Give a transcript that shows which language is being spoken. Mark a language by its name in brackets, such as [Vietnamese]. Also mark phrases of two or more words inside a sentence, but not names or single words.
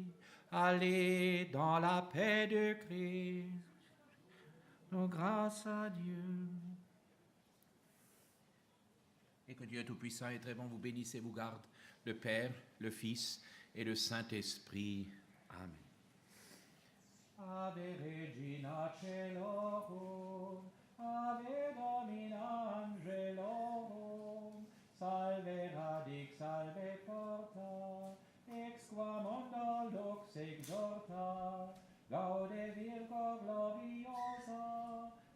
[French] Allez dans la paix de Christ. Grâce à Dieu. Et que Dieu Tout-Puissant et très bon vous bénisse et vous garde, le Père, le Fils et le Saint-Esprit. Amen. [Latin] Ave Regina Caelorum, Ave Domina Angelorum, Salve radix, salve porta, ex qua mundo lux exorta, Gaude Virgo gloriosa,